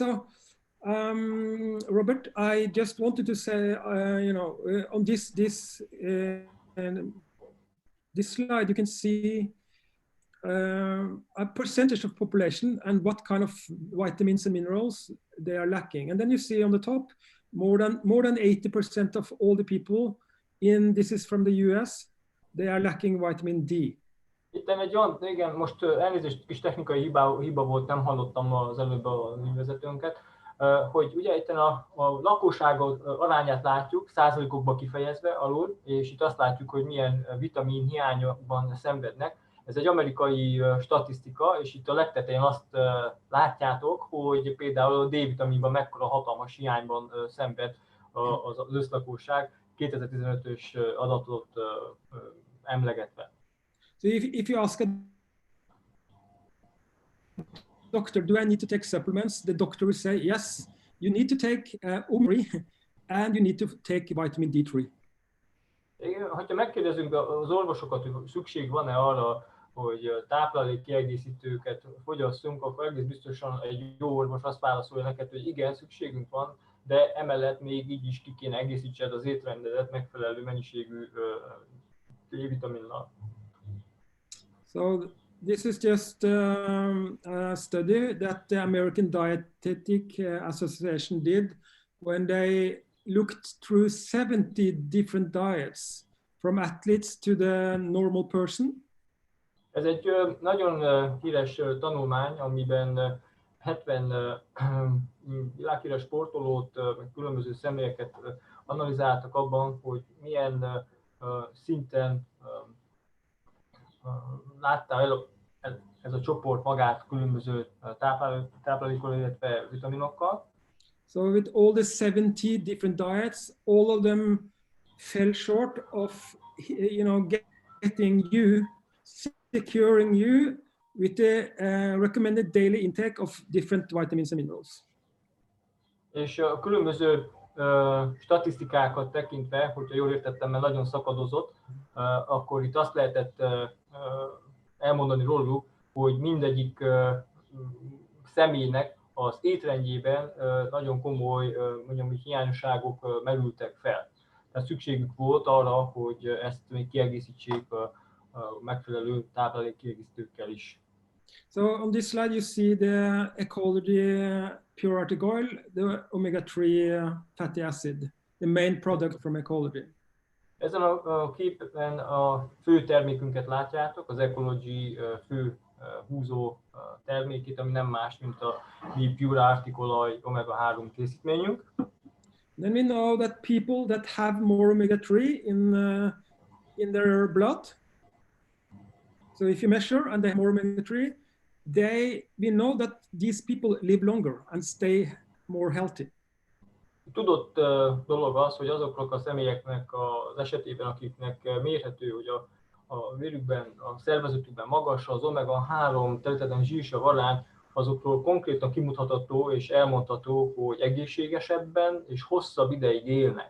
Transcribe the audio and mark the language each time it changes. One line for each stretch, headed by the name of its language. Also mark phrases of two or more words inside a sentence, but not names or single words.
English: So, Robert, I just wanted to say, you know, on this slide, you can see a percentage of population and what kind of vitamins and minerals they are lacking. And then you see on the top, more than 80% of all the people this is from the US, they are lacking vitamin D.
Hungarian: Itt egy olyan, igen, most elnézést, kis technikai hiba volt, nem hallottam az előbb a művezetőnket, hogy ugye itt a lakosság arányát látjuk, százalékokba kifejezve alul, és itt azt látjuk, hogy milyen vitamin hiányban szenvednek. Ez egy amerikai statisztika, és itt a legtetején azt látjátok, hogy például a D-vitaminban mekkora hatalmas hiányban szenved az összlakosság, 2015-ös adatot emlegetve.
English: So if you ask a doctor, do I need to take supplements? The doctor will say, yes, you need to take omega-3 and you need to take vitamin D3.
Hungarian: Ha megkérdezünk az orvosokat, hogy szükség van-e arra, hogy táplálék kiegészítőket fogyasszunk, akkor egész biztosan egy jó orvos azt válaszolja neked, hogy igen, szükségünk van, de emellett még így is ki kéne egészítsed az étrendedet megfelelő mennyiségű D-vitaminnal.
English: So this is just a study that the American Dietetic Association did when they looked through 70 different diets from athletes to the normal person.
Hungarian: Ez egy nagyon híres tanulmány, amiben 70 világhíres sportolót, meg különböző személyeket analizáltak abban, hogy milyen szinten látta el ez a csoport magát különböző táplálékkal, illetve vitaminokkal.
English: So with all the 70 different diets, all of them fell short of, you know, securing you with the recommended daily intake of different vitamins and minerals.
Hungarian: És a különböző statisztikákat tekintve, hogyha jól értettem, mert nagyon szakadozott, akkor itt azt lehetett elmondani róluk, hogy mindegyik személynek az étrendjében nagyon komoly mondjam, hiányosságok merültek fel. Tehát szükségük volt arra, hogy ezt még kiegészítsék a megfelelő táplálékkiegészítőkkel is.
English: So on this slide you see the Ecology pure artic oil, the omega-3 fatty acid, the main product from Ecology.
Hungarian: Ezen a képen a fő termékünket látjátok, az Ecology fő húzó termékét, ami nem más, mint a mi
English: pure artic
Hungarian: olaj omega-3 készítményünk.
English: Then we know that people that have more omega-3 in their blood, so if you measure and they have more omega-3, we know that these people live longer and stay more healthy.
Hungarian: Tudott dolog az, hogy azoknak a személyeknek az esetében, akiknek mérhető, hogy a vérükben, a szervezetükben magas az omega-3 területen zsírsav arány, azokról konkrétan kimutatható és elmondható, hogy egészségesebben és hosszabb ideig élnek.